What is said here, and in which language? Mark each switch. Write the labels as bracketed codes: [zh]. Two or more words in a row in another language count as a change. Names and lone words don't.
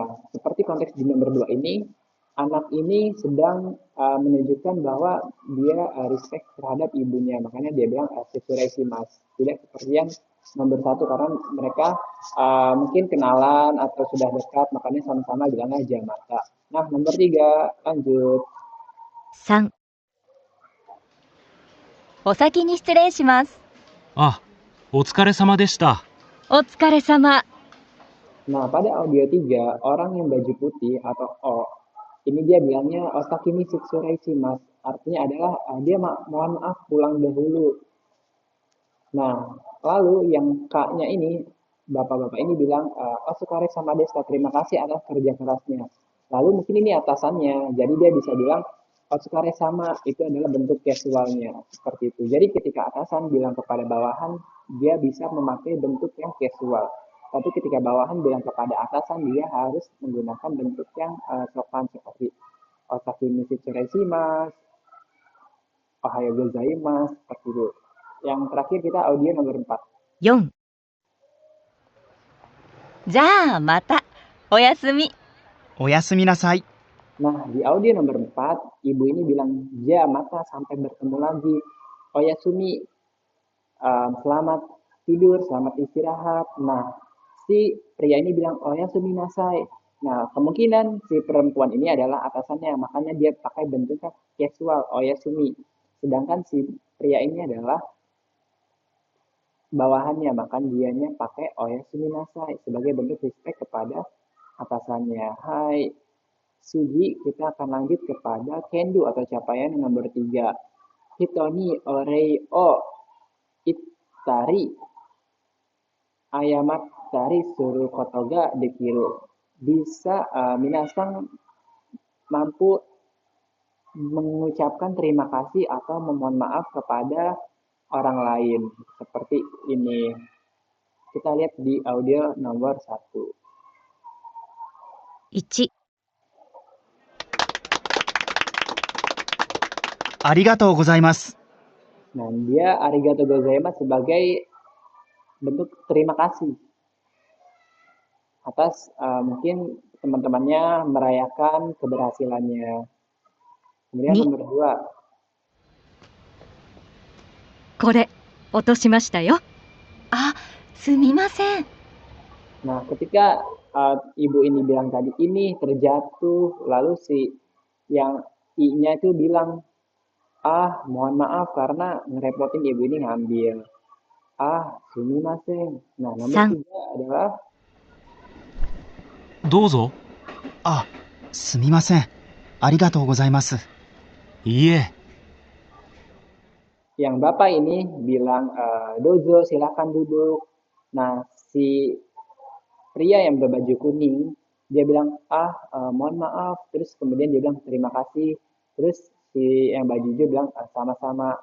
[id] Seperti konteks di nomor 2 ini, anak ini sedang menunjukkan bahwa dia respect terhadap ibunya. Makanya dia bilang shitsureishimasu. Tidak seperti yang nomor 1 karena mereka mungkin kenalan atau sudah dekat, makanya sama-sama bilangnya jamata. Nah, nomor 3, lanjut. [ja] 3、お先に失礼します。あ、お疲れ様でした。お疲れ様。 [id] Nah, pada audio 3, orang yang baju putih atau O, ini dia bilangnya [ja] お先に失礼します. [id] Artinya adalah dia mohon maaf pulang dahulu. Nah, lalu yang K-nya ini, bapak-bapak ini bilang, [ja] お疲れ様でした, [id] terima kasih atas kerja kerasnya. Lalu mungkin ini atasannya, jadi dia bisa bilang, [ja] お疲れ様, [id] itu adalah bentuk casualnya, seperti itu. Jadi ketika atasan bilang kepada bawahan, dia bisa memakai bentuk yang casual. Tapi ketika bawahan bilang kepada atasan, dia harus menggunakan bentuk yang sopan, seperti [ja] お先に失礼します, おはようございます, [id] seperti itu. Yang terakhir kita audio nomor 4. [ja] 4、じゃあまた。おやすみ。おやすみなさい。 [id] Nah, di audio nomor 4, ibu ini bilang, mata sampai bertemu lagi. Oyasumi, selamat tidur, selamat istirahat. Nah, si pria ini bilang, [ja] おやすみなさい. [id] Nah, kemungkinan si perempuan ini adalah atasannya, makanya dia pakai bentuknya casual, oyasumi. Sedangkan si pria ini adalah bawahannya, maka dianya pakai [ja] おやすみなさい [id] sebagai bentuk respect kepada atasannya. Hai Sugi, kita akan lanjut kepada Kendo atau capaian yang nomor 3. [ja] 人に お礼を 言ったり 謝ったり する ことが できる. [id] Bisa minasan mampu mengucapkan terima kasih atau memohon maaf kepada orang lain. Seperti ini. Kita lihat di audio nomor 1. [ja] 1、ありがとうございます。 [id] Nah, dia [ja] ありがとうございます [id] sebagai bentuk terima kasih atas mungkin teman-temannya merayakan keberhasilannya. Kemudian [ja] 2、 [id] nomor 2, [ja] これ、落としましたよ。あ、すみません。 [id] nah ketika ibu ini bilang tadi ini terjatuh, lalu si yang I-nya itu bilang, ah mohon maaf karena ngerepotin ibu ini ngambil. Ah, sumimasen. Nah, nomor [ja] 3、 [id] 3 adalah [ja] どうぞ。あ、すみません。ありがとうございます。いいえ。 [id] yang bapak ini bilang dozo silakan duduk. Nah, si pria yang berbaju kuning dia bilang mohon maaf, terus kemudian dia bilang terima kasih, terus si yang baju hijau bilang sama-sama.